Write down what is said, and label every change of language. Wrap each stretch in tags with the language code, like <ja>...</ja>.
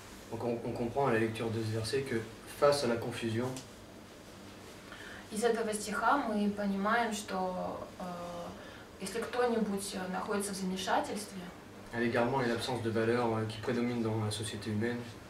<fr>Donc on comprend à la lecture de ce verset que face à la confusion,</fr> <ru>Из этого стиха мы понимаем, что если кто-нибудь находится в замешательстве,</ru> <fr>à l'égarement et l'absence de valeurs qui prédominent dans la société humaine,</fr>